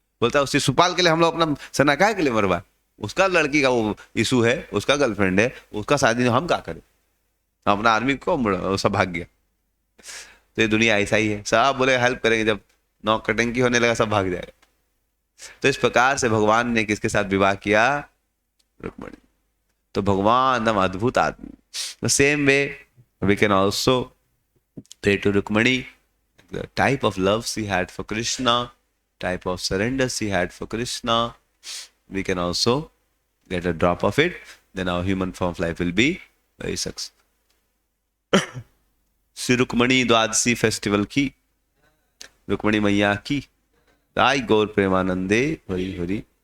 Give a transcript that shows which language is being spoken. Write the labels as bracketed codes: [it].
[hi] बोलता उस शिशुपाल के लिए हम लोग अपना सेना काहे के लिए मरवा, उसका लड़की का वो इशू है, उसका गर्लफ्रेंड है, उसका शादी हम क्या करें, अपना आर्मी को सब भाग गया। तो ये दुनिया ऐसा ही है, सब बोले हेल्प करेंगे, जब नौक कटंकी होने लगा सब भाग जाएगा। तो इस प्रकार से भगवान ने किसके साथ विवाह किया, रुक्मिणी। तो भगवान एकदम अद्भुत आदमी। [en] Same way we can also pray to Rukmani, the type of love she had for Krishna, type of surrender she had for Krishna, we can also get a drop of it, then our human form of life will be very successful. [hi] Shri Rukmini Dwadashi festival की, रुक्मणी मैया की राय गौर प्रेमानंदे हरि हरि।